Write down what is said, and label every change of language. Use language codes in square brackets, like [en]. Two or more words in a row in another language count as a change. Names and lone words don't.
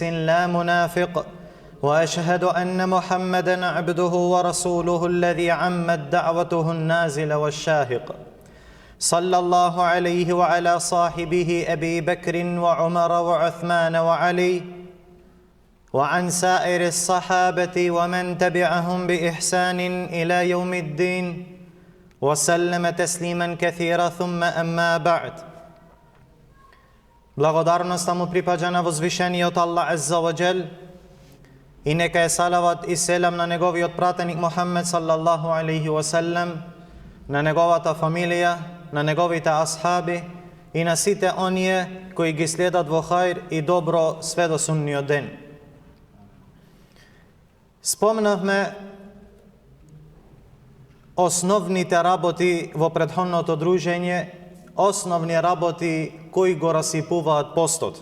[ar] لا منافق، وأشهد أن محمدًا عبده ورسوله الذي عمت دعوته النازل والشاهق، صلى الله عليه وعلى صاحبه أبي بكر وعمر وعثمان وعلي، وعن سائر الصحابة ومن تبعهم بإحسان إلى يوم الدين، وسلم تسليما كثيرا. ثم أما بعد. [mk] Благодарноста му припаѓа на возвишениот Аллах [ar] عز وجل [mk] и нека е салават и селам на неговиот пратеник Мухаммед [ar] صلى الله عليه وسلم, [mk] на неговата фамилија, на неговите асхаби и на сите оние кои ги следат во хајр и добро све до сунниот ден. Спомнавме основните работи во претходното дружење, основни работи кои го расипуваат постот.